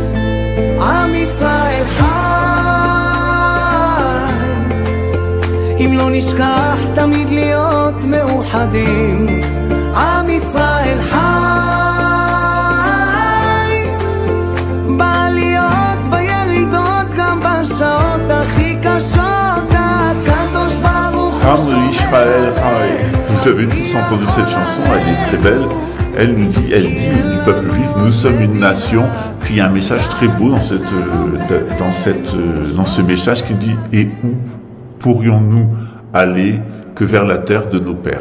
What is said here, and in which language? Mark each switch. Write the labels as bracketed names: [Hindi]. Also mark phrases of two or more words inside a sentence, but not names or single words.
[Hebrew] עם ישראל חי, אם לא נשכח תמיד להיות מאוחדים. עם ישראל חי, בעליות בירידות, גם בשעות הכי קשות, הקדוש ברוך הוא. עם ישראל חי. [French] Vous avez tous entendu cette chanson, elle est très belle. Elle dit du peuple juif, nous sommes une nation. Puis il y a un message très beau dans ce message qui dit « Et où pourrions-nous aller que vers la terre de nos pères ?»